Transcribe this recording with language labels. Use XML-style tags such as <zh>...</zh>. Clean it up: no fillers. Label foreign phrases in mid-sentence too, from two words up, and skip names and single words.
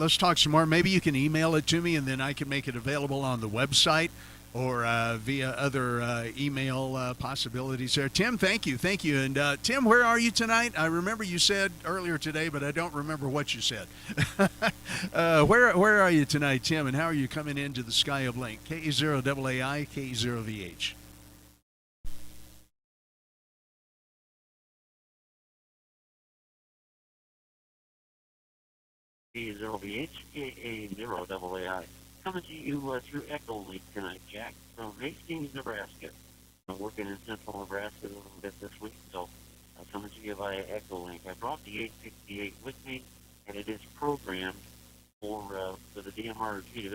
<en>Maybe you can email it to me, and then I can make it available on the website or via other email possibilities there. Tim, thank you. And Tim, where are you tonight? I remember you said earlier today, but I don't remember what you said. Where are you tonight, Tim, and how are you coming into the SkyHubLink? KE0AI, KE0VH. KE0VH, KA0AI. Coming to you through EchoLink tonight, Jack, from Hastings, Nebraska. I'm working in central Nebraska a little bit this week, so I'm coming to you via EchoLink. I brought the 868 with me, and it is programmed for the DMR repeater.</en>